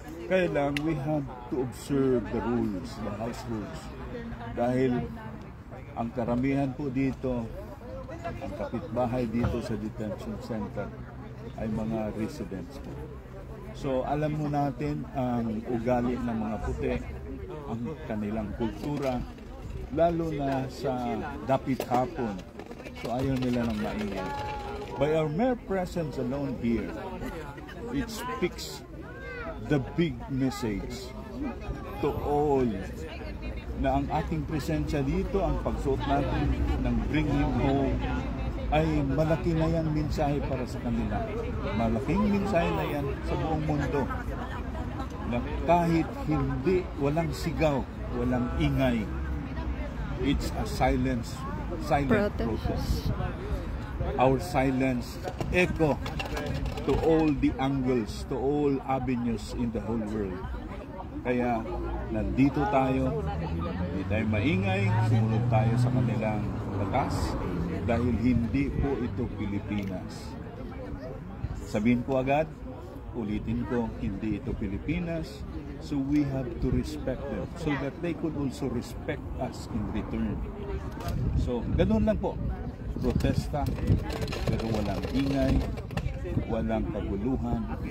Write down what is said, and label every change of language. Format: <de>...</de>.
<tl>Kaya lang,</tl> <en>we have to observe the rules, the house rules.</en> <tl>Dahil ang karamihan po dito, ang kapitbahay dito sa detention center ay mga residents po. So alam mo natin ang ugali ng mga puti, ang kanilang kultura, lalo na sa dapit hapon. So ayaw nila ng maingay.</tl> <en>By our mere presence alone here, it speaks the big message to all</en> <tl>na ang ating presensya dito, ang pagsuot natin ng Bring Him Home, ay malaki na yan mensahe para sa kanila. Malaking mensahe na yan sa buong mundo. Na kahit hindi, walang sigaw, walang ingay,</tl> <en>it's a silent protest. Our silence echo to all the angles, to all avenues in the whole world.</en> <tl>Kaya nandito tayo, hindi tayo maingay, sumunod tayo sa kanilang batas dahil hindi po ito Pilipinas. Sabihin ko agad, ulitin ko, hindi ito Pilipinas,</tl> <en>so we have to respect them so that they could also respect us in return.</en> <tl>So, ganun lang po. Protesta, pero walang ingay, walang kaguluhan.</tl>